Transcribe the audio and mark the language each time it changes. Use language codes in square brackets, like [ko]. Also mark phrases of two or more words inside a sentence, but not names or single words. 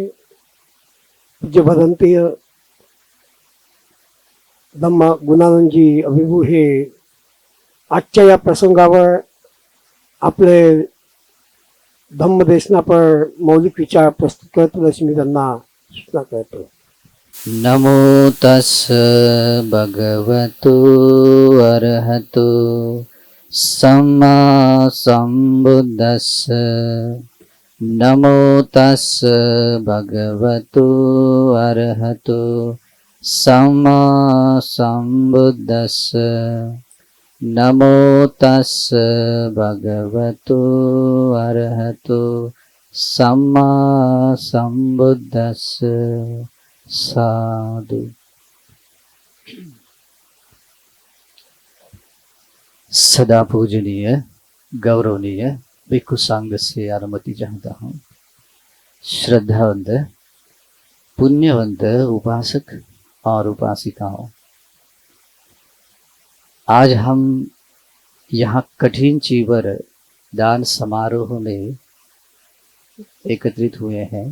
[mr] पूज्य भदंतीय धम्म गुणानंदजी अभिभू हे आजच्या या प्रसंगावर आपले धम्मदेशना पर मौलिक विचार प्रस्तुत करतील अशी मी त्यांना सूचना करतो। [pi] नमो तस् भगवतो अरहतो सम्मा संबुद्धस्स नमो तस् भगवतो अरहतो सम्मा संबुद्धस्स नमो तस् भगवतो अरहतो सम्मा संबुद्धस्स साधु। [hi] सदा पूजनीय गौरवनीय भिक्षु संघ से अनुमति चाहता हूँ। श्रद्धावंत पुण्यवंत उपासक और उपासिकाओं, आज हम यहाँ कठिन चीवर दान समारोह में एकत्रित हुए हैं।